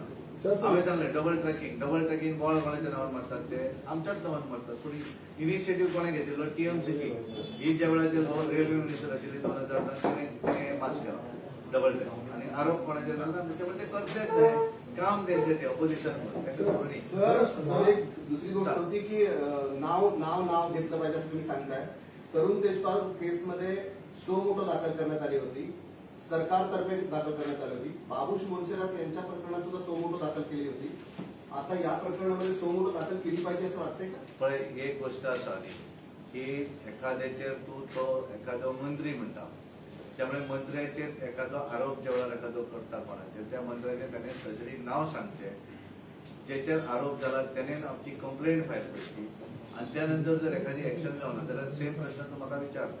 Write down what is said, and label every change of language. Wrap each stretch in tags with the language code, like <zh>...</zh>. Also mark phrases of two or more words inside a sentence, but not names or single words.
<kok>हांवें सांगलें</kok> <en>double tracking</en> <kok>बॉल कोणाच्या नांवान मारतात ते आमच्याच नांवान मारतात. पूण इनिशिएटीव्ह कोणे घेतिल्लो टीएमसीची. ही ज्या वेळाचेर</kok> <en>railway minister</en> <kok>आशिल्ली 2010 तिणें पास केलो</kok> <en>double tracking</en> <kok>आणि आरोप कोणाचेर घालता त्यामुळे ते करचेच जाय. काम तेंचें ते ऑपोजिशन</kok> <mr>सर एक दुसरी गोष्ट होती की नाव घेतलं पाहिजे असं तुम्ही सांगताय. तरुण तेजपाल केसमध्ये</mr> <la>suo motu</la> <mr>दाखल करण्यात आली होती. सरकारतर्फे दाखल करण्यात आली होती. बाबूश मोर्शेरात यांच्या प्रकरणात सुद्धा</mr> <la>suo motu</la> <mr>दाखल केली होती. आता या प्रकरणामध्ये</mr> <la>suo motu</la> <mr>दाखल केली पाहिजे असं वाटतंय का?</mr> <kok>पण एक गोष्ट असा की एखाद्याचेर तू तो एखादो मंत्री म्हणटा त्यामुळे मंत्र्याचेर एखादो आरोप ज्या वेळार एखादो करता कोणाचेर त्या मंत्र्याचेर त्याने स्पेसिफिक नाव सांगचें जेचेर आरोप जाला त्याने आमची कंप्लेंट फायल करची आणि त्यानंतर जर एखादी एक्शन जावना जाल्यार सेम प्रश्न तूं म्हाका विचारले.</kok>